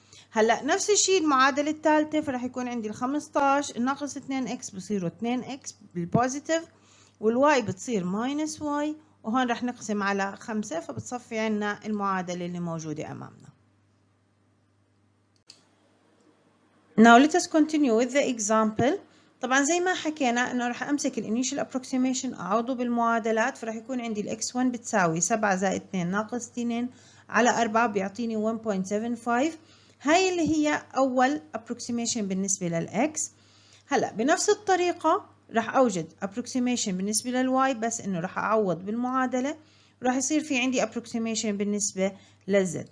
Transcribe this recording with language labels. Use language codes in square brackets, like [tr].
[ar] هلا نفس الشيء المعادله الثالثه، فراح يكون عندي ال 15 ناقص 2x بصيروا 2x بالبوزيتيف، والواي بتصير ماينس واي، وهون رح نقسم على 5 فبتصفي عنا المعادلة اللي موجودة أمامنا. [en] Now let us continue with the example. [ar] طبعا زي ما حكينا انه رح امسك الانيشال ابروكسيميشن اعوضه بالمعادلات، فرح يكون عندي الاكس 1 بتساوي 7 زائد 2 ناقص 2 على 4 بيعطيني 1.75. هاي اللي هي اول approximation بالنسبة للاكس. هلا بنفس الطريقة راح اوجد approximation بالنسبة للواي، بس انه راح اعوض بالمعادلة، راح يصير في عندي approximation بالنسبة للزد.